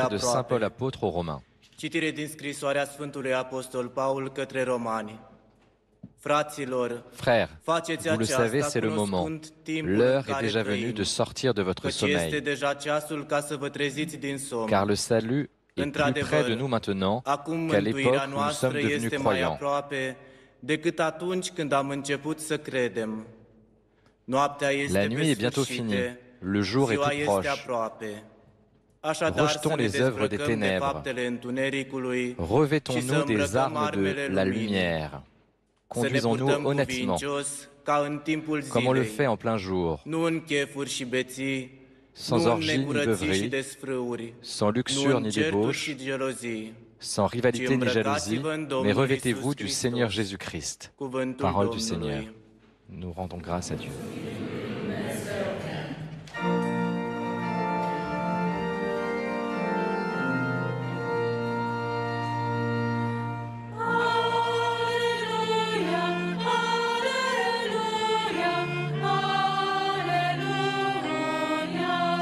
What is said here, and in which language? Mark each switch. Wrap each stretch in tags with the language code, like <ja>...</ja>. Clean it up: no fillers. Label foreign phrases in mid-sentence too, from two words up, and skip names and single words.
<fr>Lettre de Saint Paul</fr> <ro>aproape.</ro> <fr>apôtre aux Romains.</fr> <ro>Citire din scrisoarea Sfântului Apostol Paul către Romani. Fraților,</ro> <fr>Frères,</fr> <ro>faceți</ro> <fr>vous le savez,</fr> <ro>aceasta</ro> <fr>c'est le moment.</fr> <ro>cunoscând timpul în</ro> <fr>L'heure est</fr> <ro>care</ro> <fr>déjà venue</fr> <ro>trăim,</ro> <fr>de sortir de votre</fr> <ro>căci este</ro> <fr>sommeil,</fr> <ro>deja ceasul ca să vă treziți din somn.</ro> <fr>car le salut est plus près de nous maintenant</fr> <ro>Acum</ro> <fr>qu'à l'époque</fr> <ro>mântuirea</ro> <fr>où nous</fr> <ro>noastră</ro> <fr>sommes devenus</fr> <ro>este mai</ro> <fr>croyants.</fr> <ro>aproape decât atunci când am început să credem. Noaptea este</ro> <fr>La nuit est</fr> <ro>pe</ro> <fr>bientôt</fr> <ro>sfârșite,</ro> <fr>finie, le jour est</fr> <ro>ziua</ro> <fr>tout</fr> <ro>este</ro> <fr>proche.</fr> <ro>aproape. Așadar,</ro> <fr>Rejetons</fr> <ro>să ne</ro> <fr>les œuvres des</fr> <ro>dezbrăcăm de</ro> <fr>ténèbres.</fr> <ro>faptele întunericului și să</ro> <fr>Revêtons-nous des</fr> <ro>îmbrăcăm</ro> <fr>armes de</fr> <ro>armele</ro> <fr>la</fr> <ro>luminii.</ro> <fr>lumière.</fr> <ro>Să ne</ro> <fr>Conduisons-nous</fr> <ro>purtăm</ro> <fr>honnêtement,</fr> <ro>cuvincios ca în timpul</ro> <fr>comme on le</fr> <ro>zilei,</ro> <fr>fait en plein jour,</fr> <ro>nu în chefuri și beții,</ro> <fr>sans</fr> <ro>nu în</ro> <fr>orgie ni</fr> <ro>necurății și</ro> <fr>beuverie,</fr> <ro>desfrâuri,</ro> <fr>sans</fr> <ro>nu</ro> <fr>luxure</fr> <ro>în</ro> <fr>ni</fr> <ro>certuri</ro> <fr>débauche,</fr> <ro>și gelozii.</ro> <fr>sans rivalité ni jalousie, mais revêtez-vous du Seigneur</fr> <ro>Hristos.</ro> <fr>Jésus-Christ.</fr> <ro>Cuvântul</ro> <fr>Parole du</fr> <ro>Domnului.</ro> <fr>Seigneur. Nous rendons grâce à Dieu.</fr> <ro>Aleluia, aleluia, aleluia.</ro>